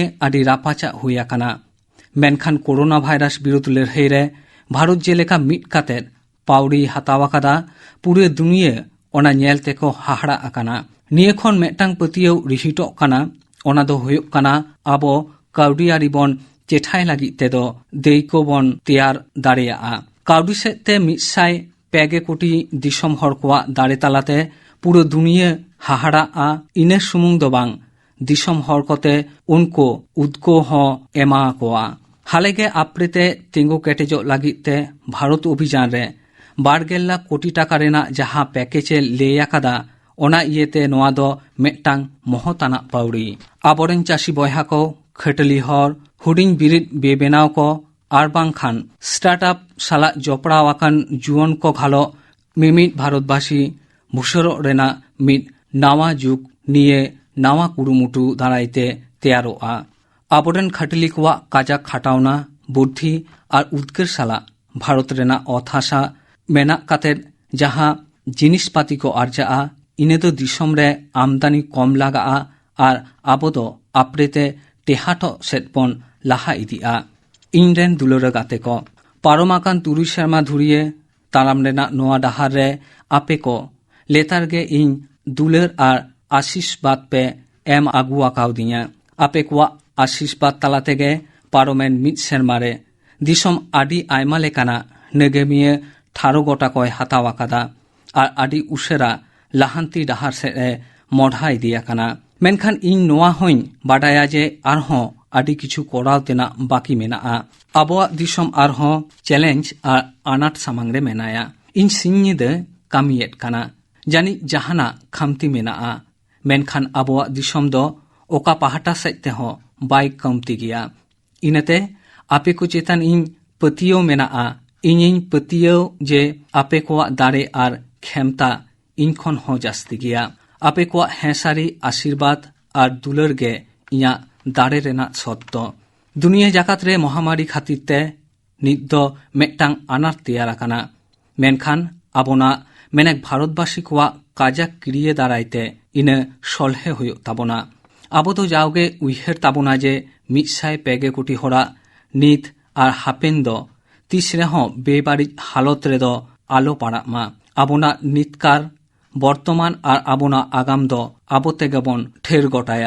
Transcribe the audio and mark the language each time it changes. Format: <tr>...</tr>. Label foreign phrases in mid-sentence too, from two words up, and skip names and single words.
<sat>आदि रापाचा हुया काना मेनखान कोरोना भाइरास बिरुद्ध लड़ाई रे भारत जेलेका मिद काते पाउड़ी हतावा कादा पुरे दुनिये ओना नेलते को हाहड़ा आकाना निये खन मेटांग पतियौ रिहिटो काना ओना दो हुयुग काना आबो काउडियारी बन चेठाई लागिद तेदो देइको बन तेयार दाड़ेया काउडी सेते मिसाय पेगे कोटी दिसम हर कोआ दाड़े तालाते पुरो दुनिये हाहड़ा इने सुमुंग दो बांग दिसम हर कोते उनको उद्को हो एमा कोआ हालेगे आपरेते तिंगो केटेजो लागिते भारत अभियान रे 12 लाख कोटी टाका रेना जहां पैकेजे लेया कादा ओना इयेते नोआ दो मेटांग महताना पाउड़ी आबोरेन चासी बयहा को खटली हर हुडिंग बिरिद बेबेनाव को आर बांखान स्टार्टअप साला जपड़ाव आकान जुवन को घालो मिमिद भारतबासी बुसरो रेना मिद नावा जुग निये नावा कुरुमुटु दारायते तेयारोआ आबोरेन खटली कोआ काजाक खाटावना बुद्धि और उद्गेर साला भारत रेना अथासा मेना काते जहां जिनिसपाति को आर्जा इने दो दिसम रे आमदानी कम लागा और आबो दो आपरेते टेहाटो सेटपन लाहा इदिया इनरेन दुलर गाते को पारमाकान 3 सेरमा धुरिये ताराम रेना नोआ डाहार रे आपे को लेतारगे इन दुलर और आशीषबाद पे एम आगु आकाव दिया आपे को आशीषबाद तालातेगे पारोमेन मिद सेरमारे दिसम आदि आयमा लेकाना नेगेमिये थारो गोटा कय हातावा कादा और आदि उसेरा लाहांती डाहार से मढ़ा इदिया काना मेनखान इन नोआ होइन बाडाया जे आरहों आदि किछु कोराव तेना बाकी मेनाआ आबोआ दिसम आरहों चैलेंज और आनाट सामांगरे मेनाया इन सिंनिदे कामियेत काना जानी जहाना खामती मेनाआ मेनखान आबोआ दिसम दो ओका पाहाटा सेते हो बाइक कमती गया इनते आपे को चेतन इन पतियो मेनाआ इन पतियो जे आपे को दारे और खेमता इनखन हो जास्ती गया आपे को हेसारी आशीर्वाद और दुलर गे इया दारे रेना सत्तो दुनिया जाकात रे महामारी खातिर ते नित दो मेटांग आनार तेयार आकाना मेनखान आबोना मेनेक भारतबासी को काजाक किरिये दारायते इने सलहे हुयो ताबोना आबो तो जाओगे उइहेर ताबोना जे 100 कोटी हरा नित और हापेन दो तीसरे हो बेबारिज हालत रे दो आलो पाड़ामा आबोना नितकार बर्तमान और आबोना आगाम दो आबो तेगबन ठेर गोटाया</sat>